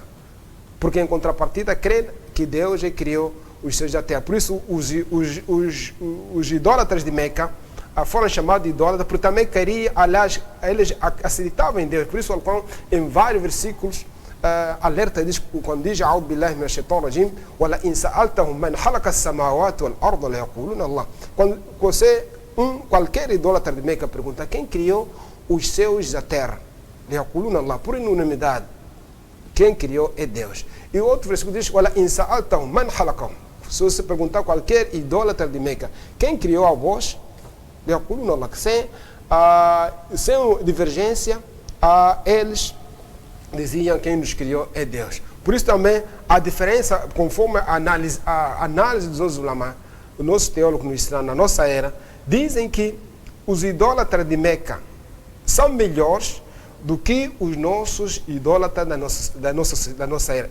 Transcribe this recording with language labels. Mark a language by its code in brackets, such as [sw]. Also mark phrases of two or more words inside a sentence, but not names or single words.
[pt] Porque, em contrapartida, crê que Deus criou os seus da terra. Por isso, os idólatras de Meca foram chamados de idólatras, porque também queriam, aliás, eles acreditavam em Deus. Por isso, em vários versículos, alerta diz, quando diz [ar] "أعوذ بالله من الشيطان الرجيم, ولئن سألتهم من خلق السماوات والأرض ليقولن الله". [pt] Quando qualquer idólatra de Meca pergunta quem criou os céus e a terra, [ar] ليقولن الله, [pt] por unanimidade, quem criou é Deus. E o outro versículo diz: [ar] "ولئن سألتهم من خلقهم". [pt] Se você perguntar a qualquer idólatra de Meca, quem criou a voz? Sem divergência, eles diziam quem nos criou é Deus. Por isso também a diferença, conforme a análise dos ulama, o nosso teólogo no Islã, na nossa era, dizem que os idólatras de Meca são melhores do que os nossos idólatras da nossa era.